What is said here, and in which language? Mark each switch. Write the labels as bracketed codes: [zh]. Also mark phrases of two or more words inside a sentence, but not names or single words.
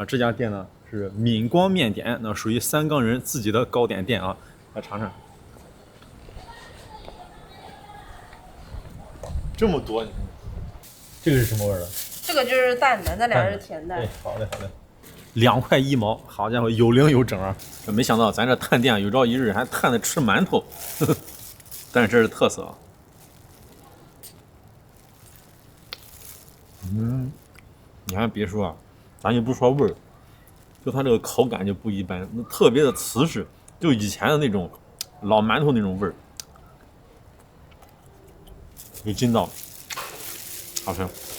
[zh] 這家店呢是閩光麵點，那屬於三缸人自己的糕點店啊，來嘗嘗。這麼多，這個是什麼味兒的？這個就是淡的，那兩個是甜的。對，好嘞好嘞。2塊1毛，好家伙，有零有整啊！沒想到咱這探店有朝一日還探着吃饅頭，但是這是特色啊。你還別說啊，咱就不說味兒，就它這個口感就不一般，特別的瓷實，就以前的那種老饅頭那種味兒，有筋道，好吃。